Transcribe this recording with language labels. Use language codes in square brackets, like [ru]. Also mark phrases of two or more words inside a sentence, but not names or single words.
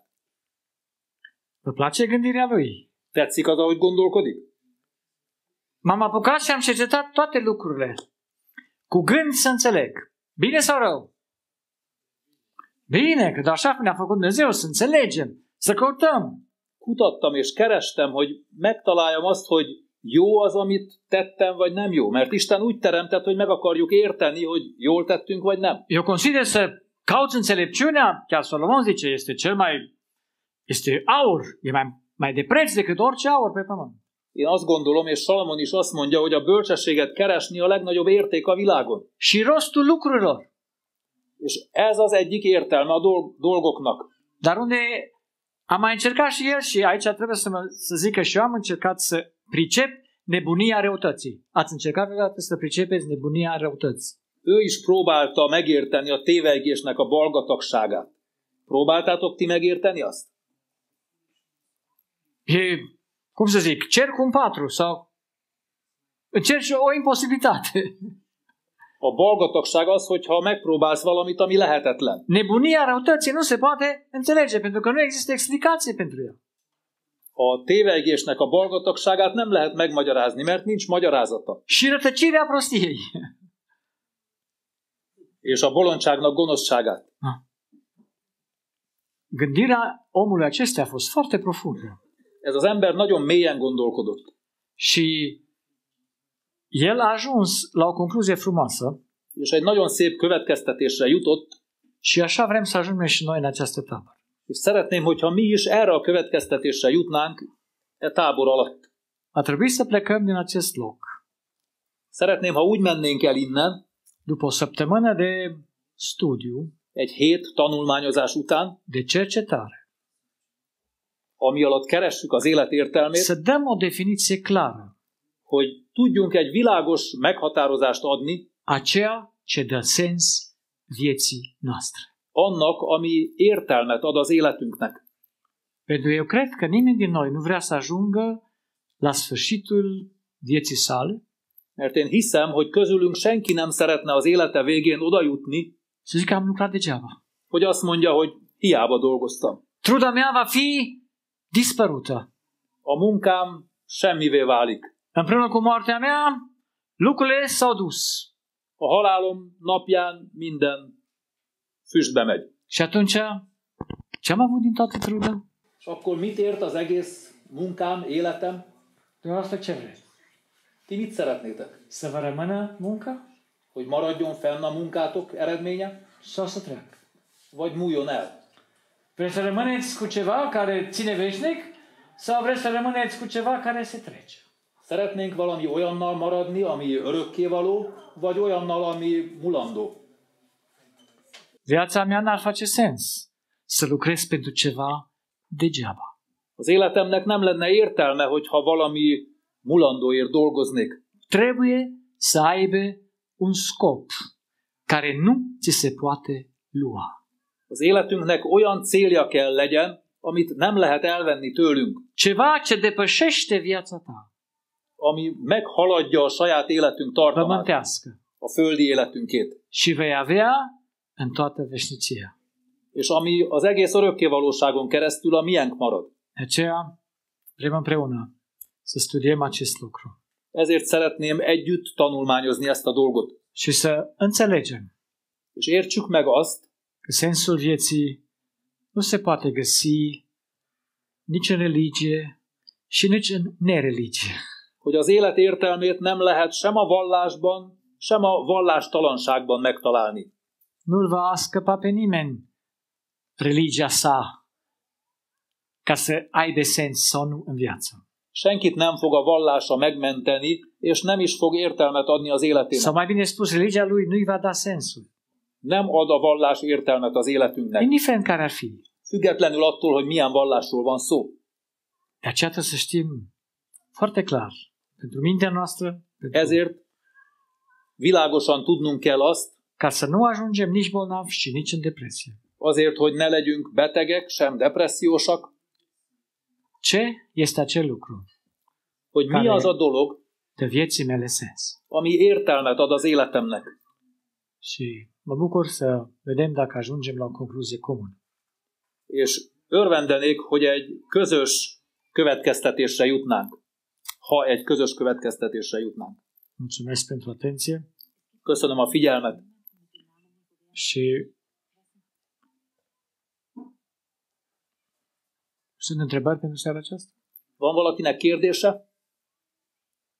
[ro] Vă place gândirea lui? [hu] Tetszik az, ahogy gondolkodik? [ro] M-am apucat și am cercetat toate lucrurile cu gând să înțeleg. Bine sau rău? Bine, că așa ne-a făcut Dumnezeu, să înțelegem, să căutăm. [hu] Kutattam és kerestem, hogy megtaláljam azt, hogy jó az, amit tettem, vagy nem jó. Mert Isten úgy teremtett, hogy meg akarjuk érteni, hogy jól tettünk, vagy nem. [ro] Eu consider să cauți înțelepciunea, chiar Solomon zice, este aur, e mai de preț decât orice aur pe pământ. [hu] Én azt gondolom, és Salamon is azt mondja, hogy a bölcsességet keresni a legnagyobb érték a világon. [ro] Și rostul lucrurilor. [hu] És ez az egyik értelme a dolgoknak. [ro] Dar unde am mai încercat și el, și aici trebuie să zic că și eu am încercat să pricep nebunia răutății. Ați încercat vreodată să pricepeți nebunia răutății? [hu] Ő is próbálta megérteni a tévejgésnek a balgatagságát. Próbáltátok ti megérteni azt? [ro] E, cum să zic, cer cu un patru sau încerci o imposibilitate. [hu] A balgatagság az, hogyha megpróbálsz valamit, ami lehetetlen. [ro] Nebunia răutății nu se poate înțelege, pentru că nu există explicație pentru ea. [hu] A tévejgésnek a balgatagságát nem lehet megmagyarázni, mert nincs magyarázata. [ro] Și rătăcirea prostiei. [hu] És a bolondságnak gonoszságát. [ro] Gândirea omului acesta a fost foarte profundă. [hu] Ez az ember nagyon mélyen gondolkodott. [ro] Și el a ajuns la o concluzie frumoasă. [hu] És egy nagyon szép következtetésre jutott. [ro] Și așa vrem să ajungem și noi în această tabără. [hu] És szeretném, hogyha mi is erre a következtetésre jutnánk e tábor alatt. [ro] A trebuit să plecăm din acest loc. [hu] Szeretném, ha úgy mennénk el innen, [ro] după o săptămână de studiu, [hu] egy hét tanulmányozás után, [ro] de cercetare, [hu] ami alatt keressük az élet értelmét, [ro] să dăm o definiție clară, [hu] hogy tudjunk egy világos meghatározást adni [ro] a ceea ce dă sens vieții noastre. [hu] Annak, ami értelmet ad az életünknek. [ro] Pentru că eu cred că nimeni din noi nu vrea să ajungă la sfârșitul vieții sale, [hu] mert én hiszem, hogy közülünk senki nem szeretne az élete végén oda jutni, [ro] să zic că am lucrat degeaba. [hu] hogy azt mondja, hogy hiába dolgoztam. [ro] Truda mea va fi dispărută. [hu] A munkám semmivé válik. [ro] Împreună cu moartea mea, lucrurile s-au dus. [hu] A halálom napján minden füstbe megy. [ro] Și atunci, ce am avut din toată truda? [hu] És akkor mit ért az egész munkám, életem? [ro] Dumneavoastră ce vreți? [hu] Ti mit szeretnétek? [ro] Să vă rămână munca? [hu] Hogy maradjon fenn a munkátok eredménye? [ro] Sau să treacă? [hu] Vagy múljon el? [ro] Vreți să rămâneți cu ceva care ține veșnic? Sau vreți să rămâneți cu ceva care se trece? [hu] Szeretnénk valami olyannal maradni, ami örökkévaló, vagy olyannal, ami mulandó? [ro] Viața mea n-ar face sens să lucrez pentru ceva degeaba. [hu] Az életemnek nem lenne értelme, hogyha valami mulandóért dolgoznék. [ro] Trebuie să aibă un scop care nu ți se poate lua. [hu] Az életünknek olyan célja kell legyen, amit nem lehet elvenni tőlünk. [ro] Ceva ce depășește viața ta. [hu] Ami meghaladja a saját életünk tartamát. [ro] Pământească. [hu] A földi életünkét. [ro] Și vei avea în toată veșnicia. [hu] És ami az egész örökkévalóságon keresztül a miénk marad. [ro] De aceea vrem împreună să studiem acest lucru. [hu] Ezért szeretném együtt tanulmányozni ezt a dolgot. [ro] Și să înțelegem. [hu] És értsük meg azt, [ro] că sensul vieții nu se poate găsi nici în religie și nici în nereligie. [hu] Hogy az élet értelmét nem lehet sem a vallásban, sem a vallástalanságban megtalálni. [ro] Nu-l va scăpa pe nimeni religia sa ca să aibă sens sau nu în viață. [hu] Senkit nem fog a vallása megmenteni, és nem is fog értelmet adni az életének. [ro] Sau mai bine spus, religia lui nu-i va da sensul. [hu] Nem ad a vallás értelmet az életünknek. [ro] Indiferent care ar fi. [hu] Függetlenül attól, hogy milyen vallásról van szó. [ro] De aceea trebuie să știm foarte clar, pentru mintea noastră, [hu] ezért világosan tudnunk kell azt, [ro] ca să nu ajungem nici bolnavi și nici în depresie. [hu] Azért, hogy ne legyünk betegek, sem depressziósak. [ro] Ce este acel lucru? [hu] Hogy mi az a dolog, [ro] de vieții mele sens. [hu] Ami értelmet ad az életemnek. [ro] Și mă bucur să vedem dacă ajungem la o concluzie comună. [hu] És örvendenék, hogy egy közös következtetésre jutnánk. Ha egy közös következtetésre jutnánk. [ro] Mulțumesc pentru atenție. [hu] Köszönöm a figyelmet. [ro] Și sunt întrebări pentru seara aceasta? [hu] Van valakinek kérdése?